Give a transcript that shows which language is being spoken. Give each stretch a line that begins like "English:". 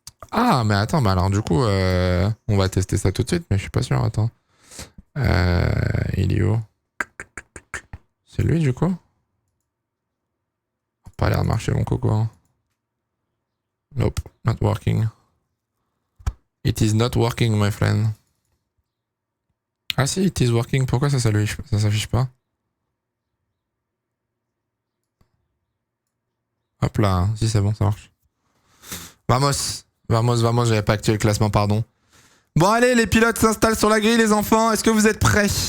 French: Ah, mais attends, bah alors du coup, on va tester ça tout de suite, mais je suis pas sûr, attends. Il est où? C'est lui, du coup? Pas l'air de marcher, mon coco. Hein.
English: Nope, not working. It is not working, my friend.
French: Ah si,
English: it is working.
French: Pourquoi ça s'affiche pas? Hop là, si c'est bon, ça marche. Vamos. Vamos, j'avais pas activé le classement, pardon. Bon, allez, les pilotes s'installent sur la grille, les enfants. Est-ce que vous êtes prêts?